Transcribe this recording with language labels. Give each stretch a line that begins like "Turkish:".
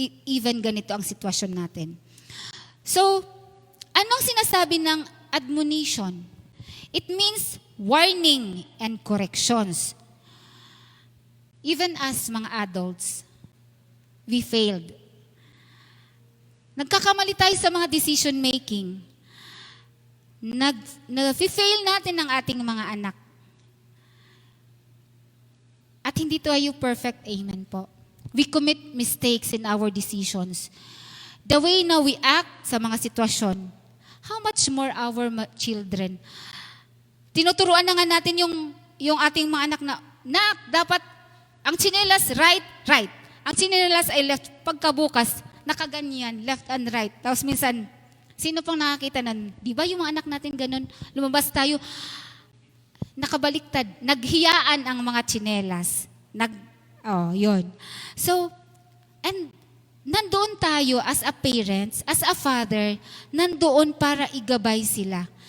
Filipino: Even ganito ang sitwasyon natin. So, anong sinasabi ng admonition?
English: It means warning and corrections. Even as mga adults, we failed.
Filipino: Nagkakamali tayo sa mga decision making. Nag-fail natin ang ating mga anak. At hindi tayo perfect, amen po.
English: We commit mistakes in our decisions. The way na we act sa mga sitwasyon, how much more our children?
Filipino: Tinuturuan na nga natin yung ating mga anak na, dapat ang tsinelas right. Ang tsinelas ay left. Pagkabukas, nakaganyan,
English: left and right.
Filipino: Tapos minsan, sino pang nakakita nun? Di ba yung mga anak natin ganun? Lumabas tayo, nakabaliktad, naghiyaan ang mga tsinelas. Yun.
English: So, and
Filipino: nandoon tayo
English: as a parents, as a father,
Filipino: nandoon para igabay sila.